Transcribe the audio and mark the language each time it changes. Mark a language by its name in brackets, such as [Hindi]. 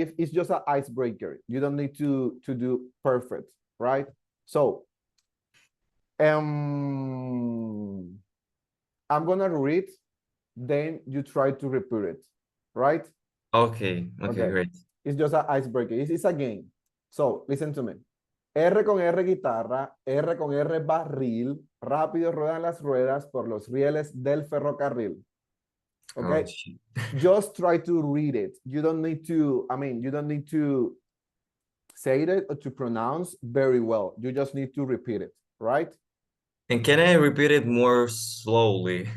[English] if it's just an icebreaker. You don't need to do perfect, right? So um I'm gonna read, then you try to repeat it, right? Okay, Okay. great. It's just an icebreaker. It's a game. So listen to me. [Spanish] R con R guitarra, R con R barril, rápido ruedan las ruedas por los rieles del ferrocarril. [English] Oh, Okay? shit. Just try to read it. You don't need to, you don't need to say it or to pronounce very well. You just need to repeat it, right? And can I repeat it more slowly?